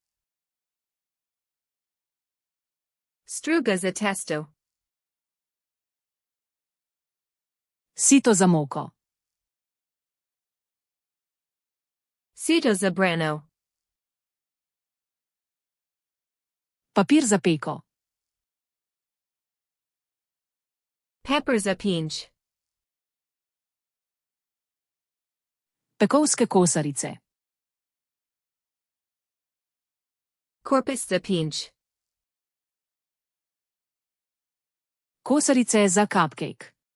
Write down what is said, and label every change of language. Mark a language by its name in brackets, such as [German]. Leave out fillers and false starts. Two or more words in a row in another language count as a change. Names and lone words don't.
[Slovenian] Struga za testo. Sito za moko. Sito za brano. Papir za peko. Pepper za pinč. Pekovske kosarice. Korpus za pinč. Kosarice za cupcake.